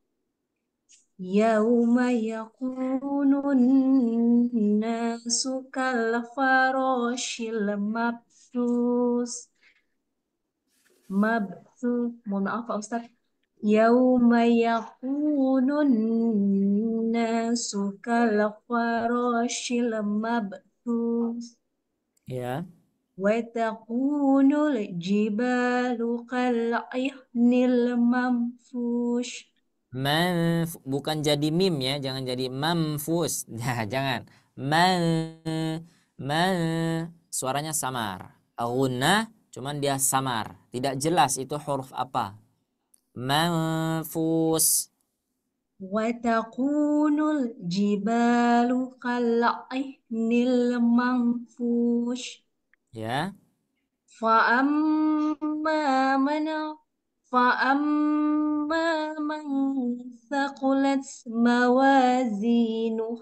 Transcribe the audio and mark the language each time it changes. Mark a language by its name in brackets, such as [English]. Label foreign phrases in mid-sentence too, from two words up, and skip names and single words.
[Arabic] يوم يكون الناس كالفراش المبثوث. [Indonesian] Mohon maaf Pak Ustaz. [Arabic] يوم يكون الناس كالفراش المبثوث. [Indonesian] Ya. [Arabic] وتكون الجبال كالعهن المنفوش. [Indonesian] Bukan jadi mim ya, jangan jadi mamfus. Nah, jangan. Suaranya samar. Ghunnah cuman dia samar, tidak jelas itu huruf apa. Manfus. [Arabic] وتكون الجبال كالعهن المنفوش. [Indonesian] Ya. [Arabic] فأما من ثقلت موازينه